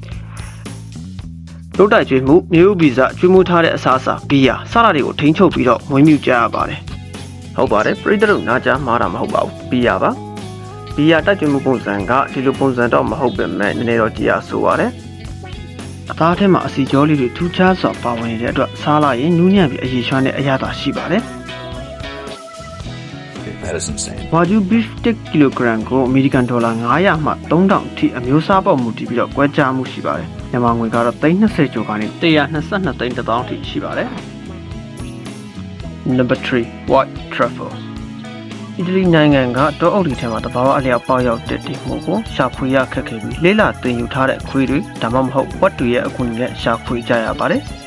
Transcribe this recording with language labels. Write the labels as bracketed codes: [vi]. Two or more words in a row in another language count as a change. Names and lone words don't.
[my] တို့တိုက်ကျွေးမှုမျိုးဗီဇကျွေးမှုထားတဲ့အစားအစာဘီယာစတာတွေကိုထိန်းချုပ်ပြီးတော့မွေးမြူကြရပါတယ်ဟုတ်ပါတယ်ပရိသတ်တို့နားကြားမှားတာမဟုတ်ပါဘူးဘီယာပါဘီယာတိုက်ကျွေးမှုပုံစံကဒီလိုပုံစံတော့မဟုတ်ပေမဲ့နည်းနည်းတော့ကြည်ရဆိုပါတယ်အသားထဲမှာအစီကြောလေးတွေထူးခြားစွာပါဝင်နေတဲ့အတွက်စားလိုက်ရင်နူးညံ့ပြီးအရည်ရွှမ်းတဲ့အရသာရှိပါတယ် [en] That is insane. Wagyu beef [my] 1 kg ကိုအမေရိကန်ဒေါ်လာ900မှ3000ထိအမျိုးအစားပေါ်မူတည်ပြီးတော့ကွဲပြားမှုရှိပါတယ်မြန်မာငွေကတော့320ကျော်ကနေ122သိန်း1000ထိရှိပါတယ် [en] Number 3 White Truffle [my] အီတလီနိုင်ငံကတောအုပ်တွေထဲမှာတဘာဝအလျောက်ပေါက်ရောက်တဲ့ဒီမှုကိုရှာဖွေရခက်ခဲပြီးလေးလာတင်ယူထားတဲ့ခွေးတွေဒါမှမဟုတ်ဝက်တွေရဲ့အကူအညီနဲ့ရှာဖွေကြရပါတယ်